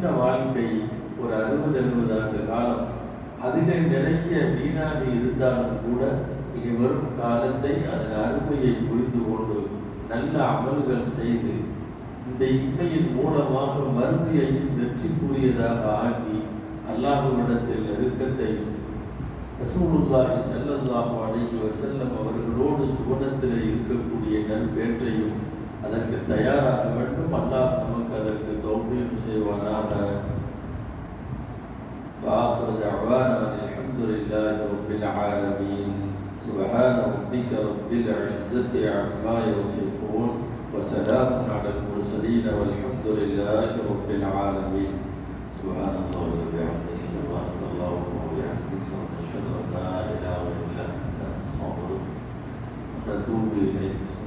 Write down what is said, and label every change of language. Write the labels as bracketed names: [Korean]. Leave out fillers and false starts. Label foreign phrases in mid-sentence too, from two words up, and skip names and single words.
[Tamil] வாழ்க்கை, ஒரு 60-70 ஆண்டு காலம், அதிலே நிறைய வீணாக இருந்தாலும் கூட இனி வரும் காலத்தை அதன் அருமையை புரிந்து கொண்டு நல்ல அமல்கள் செய்து இந்த இன்மையின் மூலமாக மறுமையையும் வெற்றிக்குரியதாக ஆக்கி அல்லாஹ்விடத்தில் நெருக்கத்தையும் [Arabic] رسول الله صلى الله عليه وسلم [Tamil] அவர்களோடு சுவனத்தில் இருக்கக்கூடிய நற்பேற்றையும் அதற்கு தயாராக வேண்டும். அல்லாஹ் நமக்கு அதற்கு தௌஃபீக் செய்வானாக. [Arabic] وآخر دعوانا الحمد لله رب العالمين. سبحان ربك رب العزة عما يصفون وسلام على المرسلين والحمد لله رب العالمين. سبحان الله وبحمده سبحانك اللهم وبحمدك ونشهد أن لا إله إلا أنت نستغفرك ونتوب إليك.